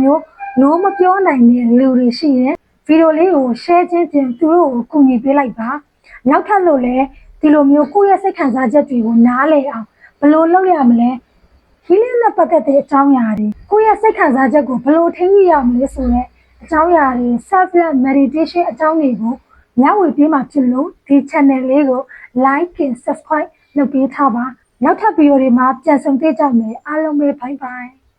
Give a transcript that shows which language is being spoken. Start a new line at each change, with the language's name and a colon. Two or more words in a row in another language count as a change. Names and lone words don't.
Burmese: မျိုးနိုးမပြောနိုင်တဲ့လူတွေရှိရင်ဗီဒီယိုလေးကို share ချင်းသူတို့ကိုကူညီပေးလိုက်ပါနောက်ထပ်လို့လည်းဒီလိုမျိုးကိုယ့်ရဲ့စိတ်ခံစားချက်တွေကိုနားလည်အောင်ဘယ်လိုလုပ်ရမလဲhealing နဲ့ပတ်သက်တဲ့အကြောင်းအရာတွေကိုယ့်ရဲ့စိတ်ခံစားချက်ကိုဘယ်လိုထိန်းသိမ်းရမလဲဆိုတဲ့အကြောင်းအရာတွေ
English: self love meditation
Burmese: အကြောင်းတွေကိုမျှဝေပေးမှာဖြစ်လို့ဒီ channel လေးကို
English: like and subscribe
Burmese: လုပ်ပေးထားပါနောက်ထပ်ဗီဒီယိုတွေမှာပြန်ဆုံတွေ့ကြမယ်အားလုံးပဲ
English: bye bye